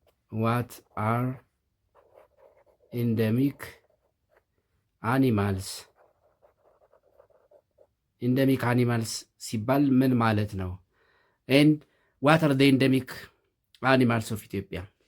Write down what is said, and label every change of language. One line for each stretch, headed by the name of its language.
English: What are endemic animals?
Amharic: endemic animals ሲባል ምን ማለት ነው?
English: and what are the endemic animals of Ethiopia?